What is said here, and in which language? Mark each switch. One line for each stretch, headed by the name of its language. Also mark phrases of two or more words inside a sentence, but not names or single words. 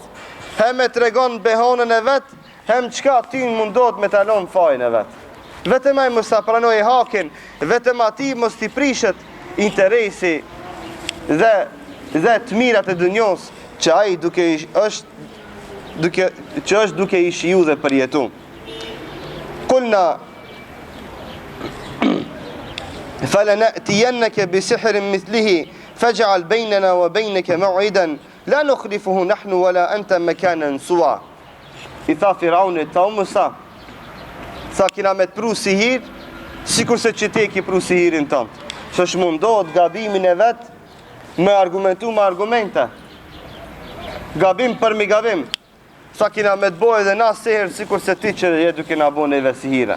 Albanian: Hem e të regon behonën e vetë, hem qka ti mundot me talon fajnë e vetë. Vetëm ai mos ta pranoj hakin, vetëm ati mos t'i prishet interesi dhe dhe të mirat e dunjos që ai është duke i shiju dhe përjetu.
Arabic: قلنا فلنأتينك بسحر مثله فاجعل بيننا وبينك موعدا لا نخلفه نحن ولا أنت مكانا سوى.
Albanian: I tha Firaunit, ta Musa, sa kina me të pru sihir, sikur se që ti ki pru sihirin tënë. Që shmundohet gabimin e vetë me argumentu me argumente. Gabim për mi gabim. Sa kina me të bojë dhe na sihir, sikur se ti që je duke na bo neve sihire.